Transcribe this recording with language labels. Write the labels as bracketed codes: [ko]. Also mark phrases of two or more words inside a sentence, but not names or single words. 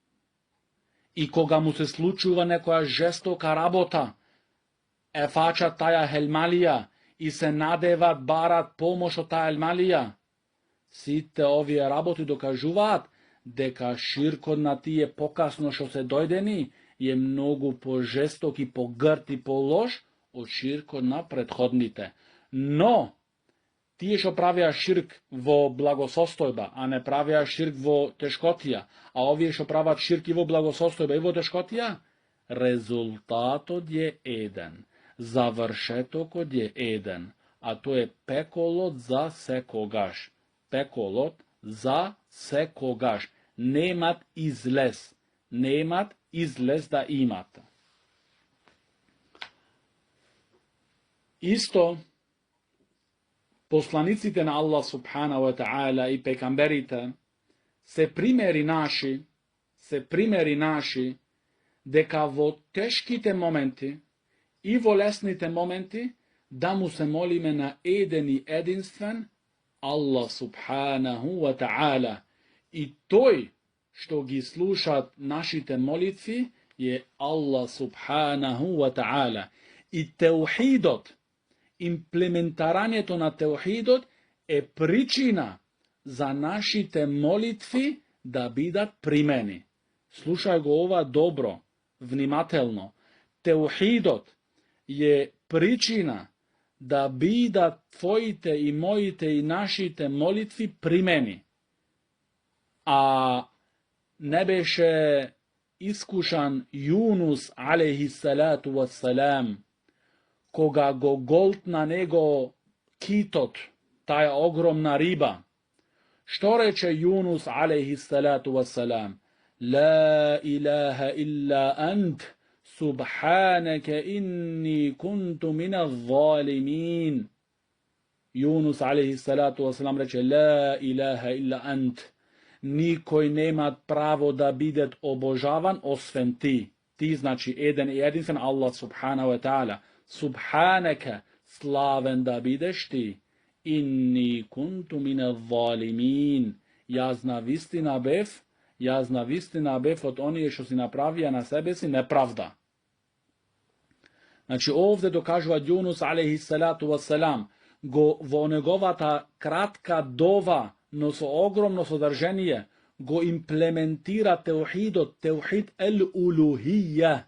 [mk] И кога му се случува некоја жестока работа, фаќа таја хајмалија и се надеват барат помош од таја хајмалија. Сите овије работи докажуват дека ширко на тије покасно што се дојдени је многу пожесток и погрд и полош од ширко на претходните. Но, ти што правија ширк во благосостојба, а не правија ширк во тешкотија, а овије што прават ширк и во благосостојба и во тешкотија, резултатод је еден, завршетокод је еден, а то је пеколот за секогаш. Пеколот за секогаш. Немат излез да имате. Исто, посланиците на Allah [ar] سبحانه وتعالى [mk] и пеќамберите, се примери наши, се примери наши, дека во тешките моменти и во лесните моменти да му се молиме на еден и единствен Allah [ar] سبحانه وتعالى. [mk] И тој што ги слушат нашите молитви е Allah [ar] سبحانه وتعالى. [mk] И теухидот, имплементарањето на теухидот е причина за нашите молитви да бидат примени. Слушај го ова добро, внимателно. Теухидот е причина да бидат твоите и моите и нашите молитви примени. А не беше искушан Јунус [ar] عليه الصلاة والسلام, [mk] кога го голтна него китот, таја огромна риба. Што рече Јунус [ar] عليه الصلاة والسلام? لا إله إلا أنت، سبحانك إني كنت من الظالمين. [mk] Јунус [ar] عليه الصلاة والسلام [mk] рече [ar] لا إله إلا أنت. [mk] Никој немат право да бидет обожаван освен ти. Ти значи еден и единствен Аллах [ar] سبحانه وتعالى. [mk] Субханака, славен да бидеш ти. [ar] إني كنت من الظالمين. [mk] Јас на вистина бев од оние што си направија на себе си неправда. Значи овде докажува Јунус [ar] عليه الصلاة والسلام [mk] во неговата кратка дова, но со огромно содржение, го имплементира теухидот, [ar] توحيد الألوهية.